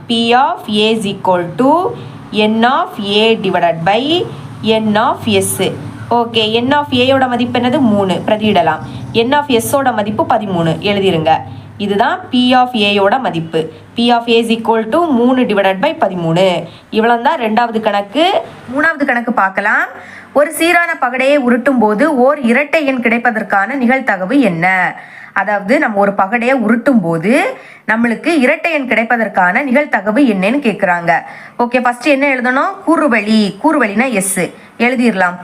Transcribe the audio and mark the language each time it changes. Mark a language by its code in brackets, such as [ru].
[en] P of A is equal to N of A divided by N of S. [ta] Okay, N of Aயோட மதிப்பு என்னது? 3. பிரதியிடலாம். N of Sஓட மதிப்பு 13 எழுதிருங்க. இதுதான் P of Aயோட மதிப்பு. [en] P of A is equal to 3 divided by 13. [ta] இவ்வளோ தான் ரெண்டாவது கணக்கு. மூணாவது கணக்கு பார்க்கலாம். ஒரு சீரான பகடையை உருட்டும் போது ஓர் இரட்டை எண் கிடைப்பதற்கான நிகழ்தகவு என்ன? அதாவது நம்ம ஒரு பகடையை உருட்டும் போது நம்மளுக்கு இரட்டை எண் கிடைப்பதற்கான நிகழ்தகவு என்னன்னு கேட்குறாங்க. ஓகே, ஃபர்ஸ்ட் என்ன எழுதணும்? கூறுவழி. கூறுவழினா எஸ் எழுதிடலாம்.